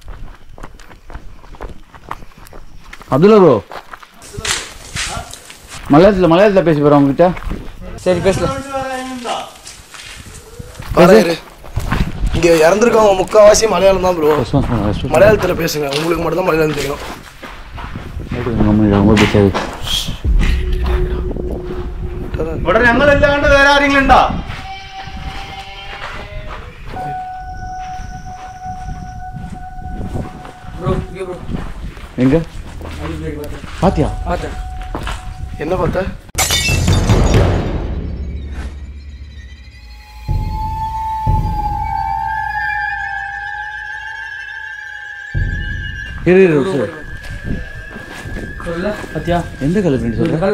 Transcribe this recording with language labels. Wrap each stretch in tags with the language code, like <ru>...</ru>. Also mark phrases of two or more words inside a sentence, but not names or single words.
<ta>அப்துல்லா ப்ரோ, மலையாளத்தில் பேசி போகிறேன் உங்ககிட்ட. சரி பேசலாம். இங்கே இறந்துருக்கவங்க முக்கால்வாசி மலையாளம் தான் ப்ரோ. ரெஸ்பான்ஸ் பண்ணுங்க. மலையாளத்தில் பேசுங்க, உங்களுக்கு மட்டும் தான் மலையாளம் தெரியும். ரொம்ப பேசாது.</ta> <ml>ഇവിടെ ഞങ്ങളില്ലാണ്ട് വേറെ ആരെങ്കിലും ഉണ്ടോ?</ml> <ta>எங்க பாத்தியா? பார்த்தேன். என்ன பார்த்த? பாத்தியா எந்த கல் ஃப்ரெண்ட் சொல்றேன்?</ta>